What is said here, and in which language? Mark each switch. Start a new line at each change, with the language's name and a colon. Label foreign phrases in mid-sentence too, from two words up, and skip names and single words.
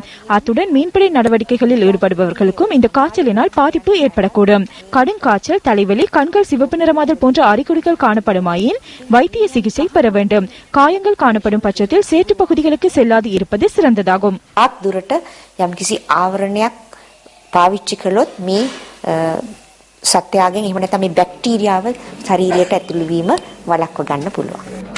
Tamil: அத்துடன் மீன்பிடி நடவடிக்கைகளில் ஈடுபடுபவர்களுக்கும் இந்த காய்ச்சலினால் பாதிப்பு ஏற்படக்கூடும். கடும் காய்ச்சல், தலைவலி, கண்கள் சிவப்பு நிறமாதல் போன்ற அறிகுறிகள் காணப்படுமாயின் வைத்திய சிகிச்சை பெற வேண்டும். காயங்கள் காணப்படும் பட்சத்தில் சேற்று பகுதிகளுக்கு செல்லாது இருப்பது சிறந்ததாகும்.
Sinhala: සත්‍යයෙන් එහෙම නැත්නම් මේ බැක්ටීරියාව ශරීරයට ඇතුළු වීම වළක්ව ගන්න පුළුවන්.